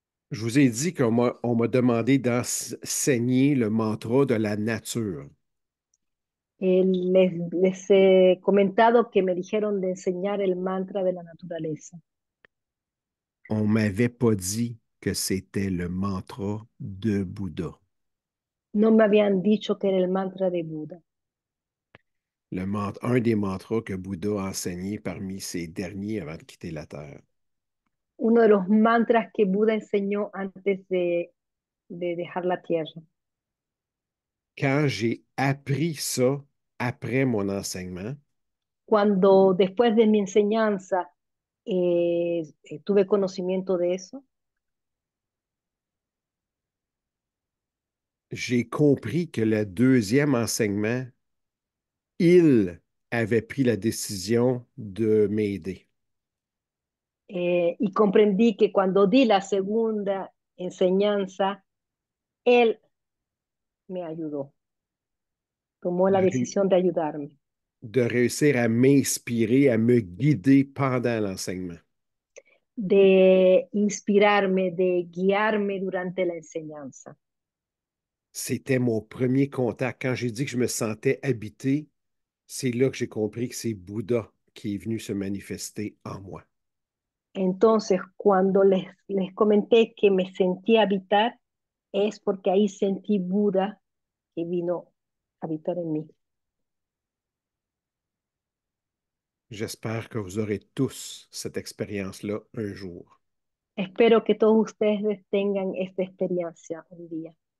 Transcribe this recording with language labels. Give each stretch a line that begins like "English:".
French: Je vous ai dit qu'on m'a demandé d'enseigner le mantra de la nature.
Spanish: Les he comentado que me dijeron de enseñar el mantra de la naturaleza.
French: On m'avait pas dit que c'était le mantra de Bouddha.
Spanish: No me habían dicho que era el mantra de Buda.
French: Un des mantras que Bouddha a enseigné parmi ses derniers avant de quitter la Terre.
Spanish: Uno de los mantras que Buda enseñó antes de dejar la tierra.
French: Quand j'ai appris ça après mon enseignement,
Spanish: Cuando después de mi enseñanza tuve conocimiento de eso,
French: j'ai compris que le deuxième enseignement, il avait pris la décision de m'aider.
Spanish: Y comprendí que cuando di la segunda enseñanza, él me ayudó, tomó De, la decisión de ayudarme,
French: de réussir à m'inspirer, à me guider pendant l'enseignement.
Spanish: de inspirarme, de guiarme durante la enseñanza.
French: C'était mon premier contact. Quand j'ai dit que je me sentais habité, c'est là que j'ai compris que c'est Bouddha qui est venu se manifester en moi.
Spanish: Entonces, cuando les comenté que me sentí habitar, es porque ahí sentí Buda que vino a habitar en mí.
French: J'espère que vous aurez tous cette expérience-là un jour.
Spanish: Espero que todos ustedes tengan esta experiencia un día.